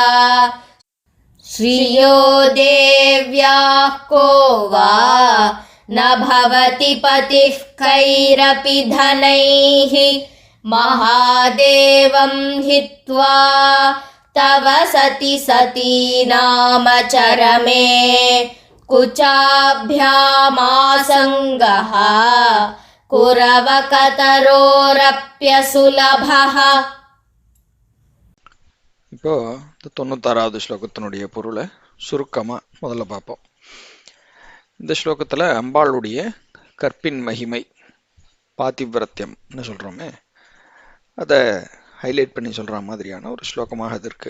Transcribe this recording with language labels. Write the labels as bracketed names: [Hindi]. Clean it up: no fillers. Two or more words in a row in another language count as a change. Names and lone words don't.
[Sanskrit] श्रियो देव्याः को वा न भवति पतिः कैरपि धनैः महादेवं हित्वा तव सति सती नामचरमे कुचाभ्यामासङ्गः कुरवकतरोरप्यसुलभः. [Tamil] இப்போ 96வது ஸ்லோகத்தினுடைய பொருளை சுருக்கமாக முதல்ல பார்ப்போம். இந்த ஸ்லோகத்தில் அம்பாளுடைய கற்பின் மகிமை பாதிவிரத்தியம்னு சொல்கிறோமே அதை ஹைலைட் பண்ணி சொல்கிற மாதிரியான ஒரு ஸ்லோகமாக அது இருக்குது.